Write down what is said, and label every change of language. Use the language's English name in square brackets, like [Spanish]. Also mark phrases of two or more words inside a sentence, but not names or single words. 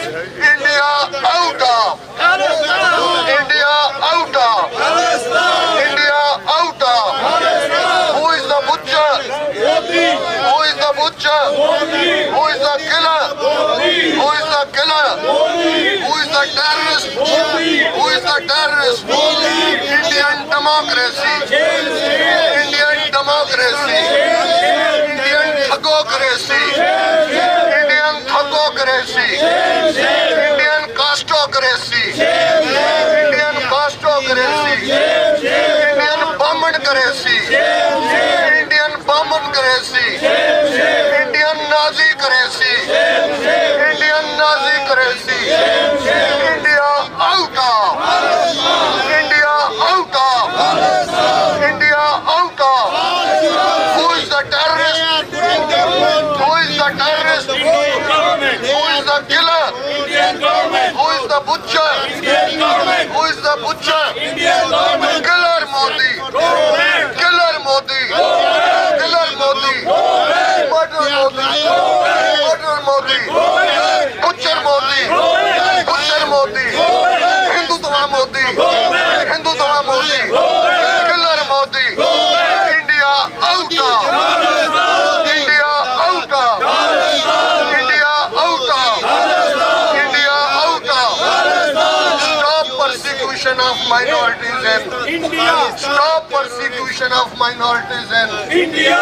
[English] India out of. India out of. India out of. Who is the butcher? Who is the butcher? Who is the killer? Who is the killer? Who is the terrorist? Who is the terrorist? Indian democracy. Indian democracy. Indian thugocracy. Indian thugocracy. Indian castocracy. Indian castocracy. Indian bombardcracy. Indian bombardcracy. Indian Nazi-cracy. Indian Nazi-cracy. India out of. India out of. India out of. Who is the terrorist? Who is the terrorist? Who is the killer? Who is the butcher? Who is the butcher? Killer Modi. Killer Modi. Killer Modi. Murder Modi. Murder Modi. Butcher Modi. Butcher Modi. Hindutva Modi. Hindutva Modi. Killer Modi. India out of. India out of. India out of. India out of. Stop persecution of minorities in India. Stop persecution of minorities in India.